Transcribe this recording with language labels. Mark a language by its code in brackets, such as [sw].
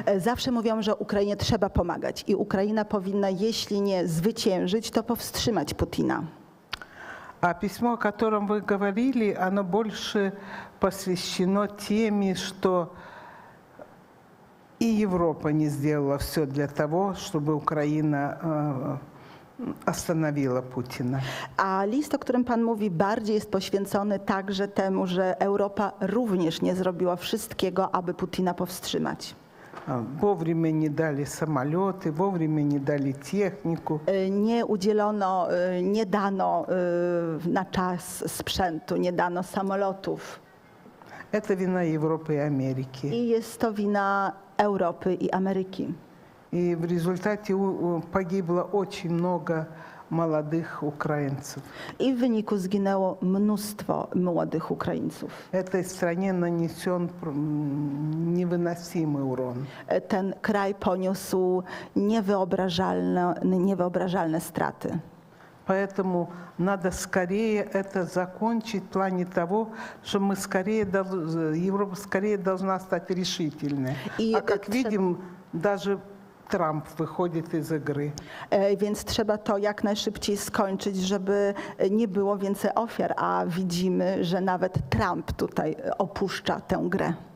[pl] Zawsze mówią, że Ukrainie trzeba pomagać i Ukraina powinna, jeśli nie zwyciężyć, to powstrzymać Putina. [ru] А письмо, о котором вы говорили, оно больше посвящено теме, что и Европа не сделала все для того, чтобы Украина остановила Путина. [pl] A list, o którym Pan mówi, bardziej jest poświęcony także temu, że Europa również nie zrobiła wszystkiego, aby Putina powstrzymać. [ru] Вовремя не дали самолеты, вовремя не дали технику. [pl] Nie udzielono, nie dano na czas sprzętu, nie dano samolotów. [ru] Это вина Европы и Америки. [pl] I jest to wina Europy i Ameryki. [ru] И в результате погибло очень много молодых украинцев. [pl] I w wyniku zginęło mnóstwo młodych Ukraińców. [ru] Этой стране нанесен невыносимый урон. [pl] Ten kraj poniósł niewyobrażalne straty. [ru] Поэтому надо скорее это закончить в плане того, что мы скорее, Европа скорее должна стать решительной. И А как это- видим, даже [pl] Trump wychodzi z gry. Więc trzeba to jak najszybciej skończyć, żeby nie było więcej ofiar, a widzimy, że nawet Trump tutaj opuszcza tę grę.